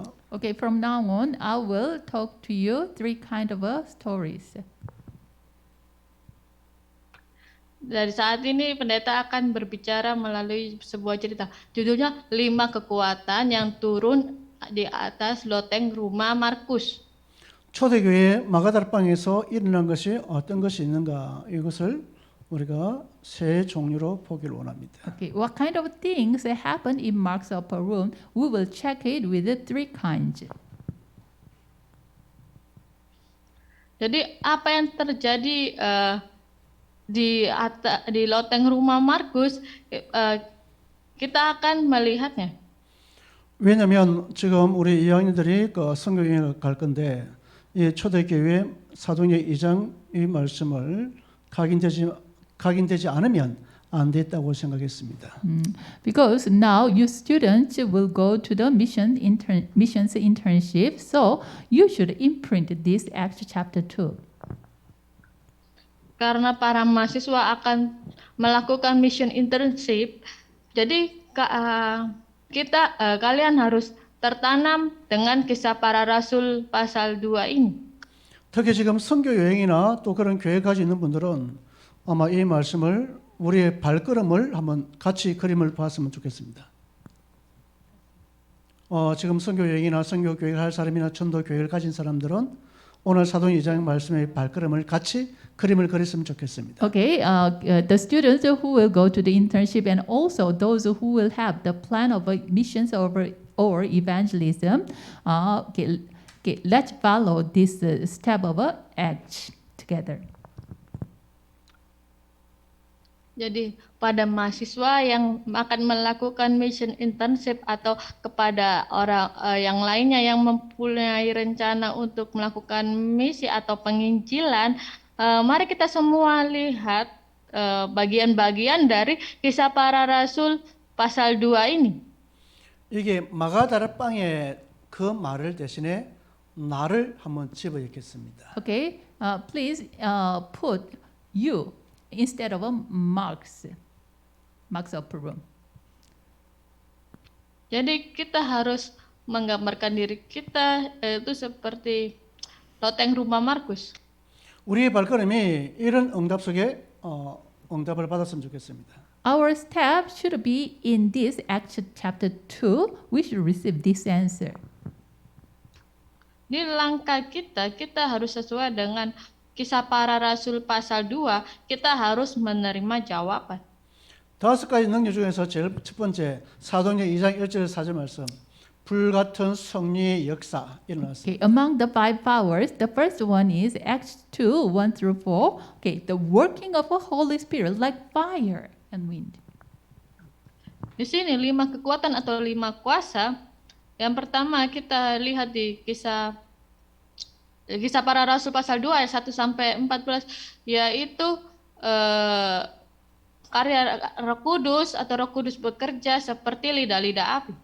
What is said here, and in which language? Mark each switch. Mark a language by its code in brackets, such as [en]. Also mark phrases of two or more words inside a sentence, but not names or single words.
[en] Okay, from now on, I will talk to you 3 kind of stories. [id] Dari saat ini pendeta akan berbicara melalui sebuah cerita. Judulnya 5 kekuatan yang turun di atas loteng rumah Markus. [ko] 초대교회 마가다락방에서 일어난 것이 어떤 것이 있는가 이것을 우리가 세 종류로 보기를 원합니다. [en] Okay, what kind of things happened in Mark's upper room? We will check it with the 3 kinds. [id] Jadi apa yang terjadi di loteng rumah Markus kita akan melihatnya. [ko] 왜냐하면 지금 우리 2학년들이 그 성경여행을 갈 건데 이 초대교회 사도행전 2장 이 말씀을 각인되지 않으면 안 됐다고 생각했습니다. [en] Because now you students will go to the missions internship, so you should imprint this Acts chapter 2. [id] Karena para mahasiswa akan melakukan [en] mission internship, [id] jadi kalian harus tertanam dengan kisah para rasul pasal 2 ini. [ko] 특히 지금 선교 여행이나 또 그런 교회 가지고 있는 분들은 아마 이 말씀을 우리의 발걸음을 한번 같이 그림을 봤으면 좋겠습니다. 지금 선교 여행이나 선교 교회를 할 사람이나 전도 교회를 가진 사람들은 오늘 사도행전 2장 말씀의 발걸음을 같이 그림을 그렸으면 좋겠습니다. [en] Okay, the students who will go to the internship and also those who will have the plan of missions or evangelism, let's follow this step of Acts together. [id] Jadi pada mahasiswa yang akan melakukan [en] mission internship [id] atau kepada orang yang lainnya yang mempunyai rencana untuk melakukan misi atau penginjilan, mari kita semua lihat bagian-bagian dari kisah para rasul pasal 2 ini. [ko] 이게 마가다락방에 그 말을 대신에 나를 한번 집어넣겠습니다. [en] Okay, please put you instead of Mark's upper room. [id] Jadi kita harus menggambarkan diri kita itu seperti loteng rumah Markus. [ko] 우리의 발걸음이 이런 응답 속에 응답을 받았으면 좋겠습니다. [en] Our step should be in this Acts chapter 2. We should receive this answer. [id] Di langkah kita harus sesuai dengan kisah para rasul pasal 2, kita harus menerima jawaban. [ko] 5가지 능력 중에서 제일 첫 번째 사도행전 2장 1절 4절 말씀 불같은 성령의 역사 일어났습니다. [en] Okay, among the 5 powers, the first one is Acts 2, 1 through 4. Okay, the working of the Holy Spirit like fire and wind. [id] Di sini 5 kekuatan atau 5 kuasa. Yang pertama kita lihat di kisah para rasul pasal 2 ayat 1 sampai 14, yaitu karya Roh Kudus atau Roh Kudus bekerja seperti lidah-lidah api.